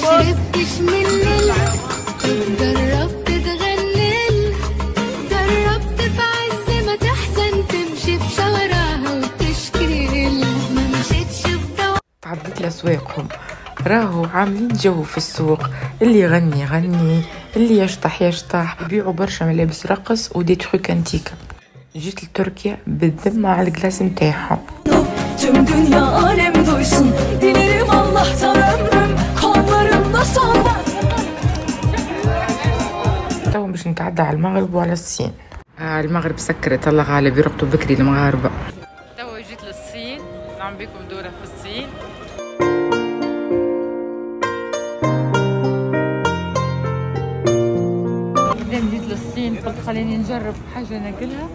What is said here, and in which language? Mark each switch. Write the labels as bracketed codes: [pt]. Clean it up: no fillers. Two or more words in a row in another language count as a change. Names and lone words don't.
[ar] ما شربتش من جربت تغني، جربت في عز ما تحزن تمشي في شوارعها وتشكي، ما مشيتش بدوا. تعديت لأسواقهم، راهو عاملين جو في السوق، اللي يغني يغني، اللي يشطح يشطح، يبيعوا برشا ملابس رقص ودي تروك انتيكا. جيت لتركيا بالذمة على الكلاس نتاعهم. [tr] Tüm dünya alem duysun, dilerim Allah'tan ömrüm kollarımda son. [ar] تو باش نتعدى على المغرب وعلى الصين. المغرب سكرت، الله غالب يرقدوا بكري المغاربة. تو جيت للصين، نعمل بكم دورة في الصين. بعدين جيت للصين قلت خليني نجرب حاجة ناكلها.